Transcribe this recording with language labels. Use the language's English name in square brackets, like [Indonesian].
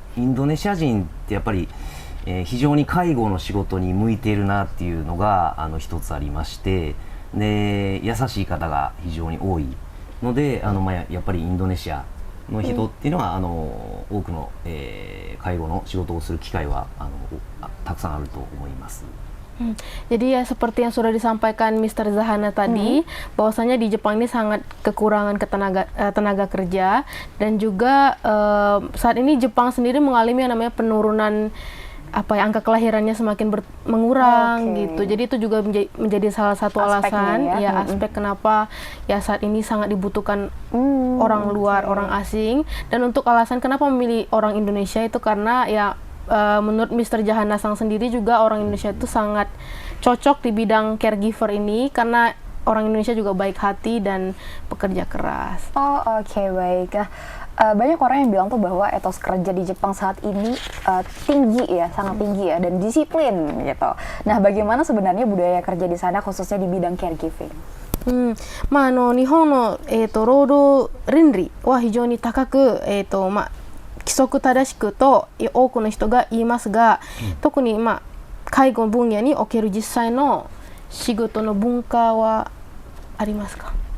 [Japanese] インドネシア人ってやっぱり、非常に介護の仕事に向いているなっていうのが一つありまして、で優しい方が非常に多いのでやっぱりインドネシアの人っていうのは多くの、介護の仕事をする機会はたくさんあると思います。 [Indonesian] Jadi ya seperti yang sudah disampaikan Mr. Zahana tadi, bahwasanya di Jepang ini sangat kekurangan tenaga kerja dan juga saat ini Jepang sendiri mengalami yang namanya penurunan angka kelahirannya semakin mengurang gitu. Jadi itu juga menjadi salah satu alasan aspek kenapa ya saat ini sangat dibutuhkan orang luar, orang asing. Dan untuk alasan kenapa memilih orang Indonesia itu karena ya menurut Mr. Jahanasang sendiri juga orang Indonesia itu sangat cocok di bidang caregiver ini karena orang Indonesia juga baik hati dan pekerja keras. Baik. Banyak orang yang bilang tuh bahwa etos kerja di Jepang saat ini tinggi ya, sangat tinggi ya, dan disiplin gitu. Nah, bagaimana sebenarnya budaya kerja di sana khususnya di bidang caregiving? [Japanese] 日本の、労働倫理は非常に高く、規則正しくと多くの人が言いますが、特に、介護分野における実際の仕事の文化はありますか？